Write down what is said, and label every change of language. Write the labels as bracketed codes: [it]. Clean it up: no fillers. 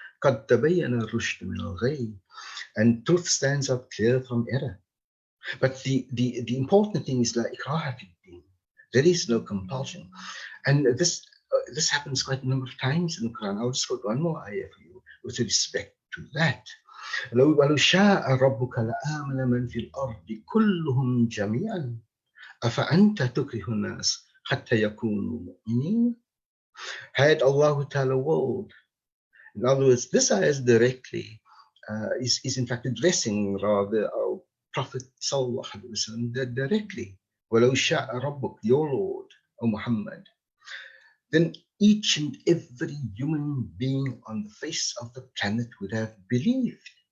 [ar] قد تبين الرشد من الغي. [en] And truth stands out clear from error. But the important thing is [ar] لا إكراه في الدين. [en] There is no compulsion. And this happens quite a number of times in the Quran. I'll just quote one more ayah for you with respect to that. [ar] ولو شاء ربك لآمن من في الأرض كلهم جميعا أفأنت تكره الناس حتى يكونوا مؤمنين. [en] Had Allah Ta'ala willed. In other words, this ayah is directly, is in fact addressing rather our Prophet Sallallahu Alaihi Wasallam directly. [ar] وَلَوْ شَاءَ رَبُّكَ, [en] your Lord, O Muhammad, then each and every human being on the face of the planet would have believed.